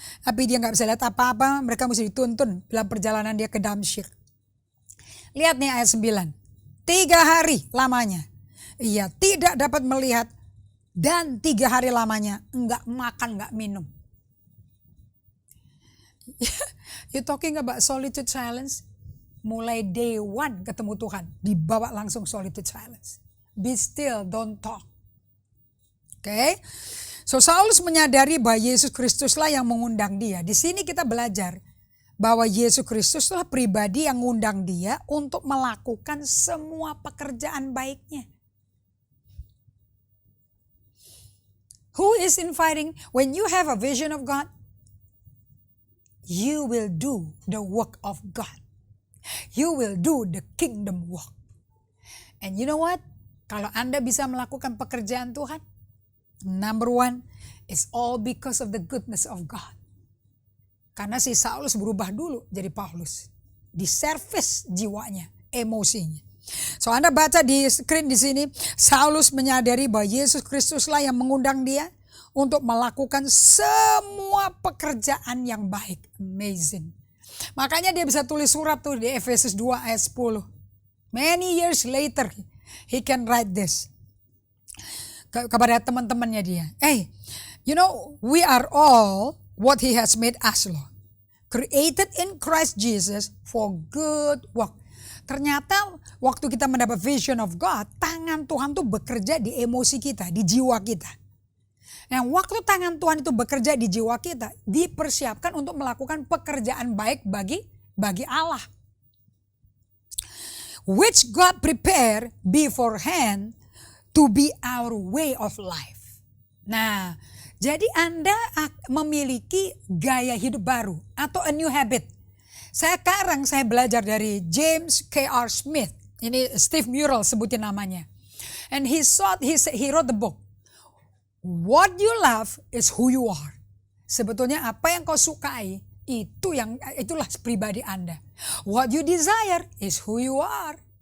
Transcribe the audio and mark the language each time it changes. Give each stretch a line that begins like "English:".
Indonesian: Tapi dia gak bisa lihat apa-apa. Mereka mesti dituntun dalam perjalanan dia ke Damsyik. Lihat nih ayat 9. 3 hari lamanya ia tidak dapat melihat dan 3 hari lamanya enggak makan, enggak minum.
English: You talking about solitude silence?
Indonesian: Mulai day 1 ketemu Tuhan, dibawa langsung solitude silence.
English: Be still, don't talk. Okay?
Indonesian: So Saulus menyadari bahwa Yesus Kristuslah yang mengundang dia. Di sini kita belajar bahwa Yesus Kristuslah pribadi yang ngundang dia untuk melakukan semua pekerjaan baiknya.
English: Who is inviting? When you have a vision of God, you will do the work of God. You will do the kingdom work. And you know what?
Indonesian: Kalau Anda bisa melakukan pekerjaan Tuhan,
English: number 1, it's all because of the goodness of God.
Indonesian: Karena si Saulus berubah dulu jadi Paulus. Diservis jiwanya, emosinya. So Anda baca di screen di sini, Saulus menyadari bahwa Yesus Kristuslah yang mengundang dia untuk melakukan semua pekerjaan yang baik. Amazing. Makanya dia bisa tulis surat tuh di Efesus 2 ayat 10.
English: Many years later, he can write this.
Indonesian: Kepada teman-temannya dia.
English: Hey, you know, we are all what he has made us, Lord. Created in Christ Jesus for good work.
Indonesian: Ternyata waktu kita mendapat
English: vision of God,
Indonesian: tangan Tuhan tuh bekerja di emosi kita, di jiwa kita. Nah, waktu tangan Tuhan itu bekerja di jiwa kita, dipersiapkan untuk melakukan pekerjaan baik bagi Allah.
English: Which God prepared beforehand to be our way of life.
Indonesian: Nah, jadi Anda memiliki gaya hidup baru atau
English: a new habit.
Indonesian: Sekarang saya belajar dari James K.R.
English: Smith.
Indonesian: Ini Steve Murrell sebutin namanya.
English: And he wrote the book. What you love is who you are.
Indonesian: Sebetulnya apa yang kau sukai itulah pribadi Anda.
English: What you desire is who you are.